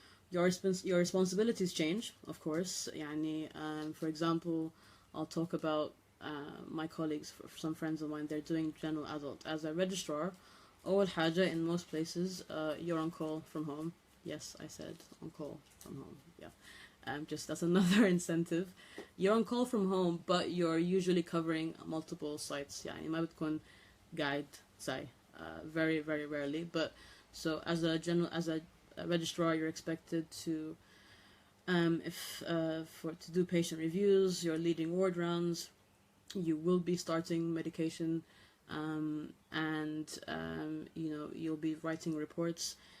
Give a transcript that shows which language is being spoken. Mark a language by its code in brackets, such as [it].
[en] Your responsibilities change, of course. Yani, for example, I'll talk about my colleagues, some friends of mine, they're doing general adult. As a registrar, [ar] أول حاجة, [en] in most places, you're on call from home. Yes, I said on call from home. Yeah, just that's another incentive. You're on call from home, but you're usually covering multiple sites. [ar] يعني ما بتكون قاعد زي [en] very, very rarely. But so as a registrar, you're expected to to do patient reviews. You're leading ward rounds. You will be starting medication, and you'll be writing reports.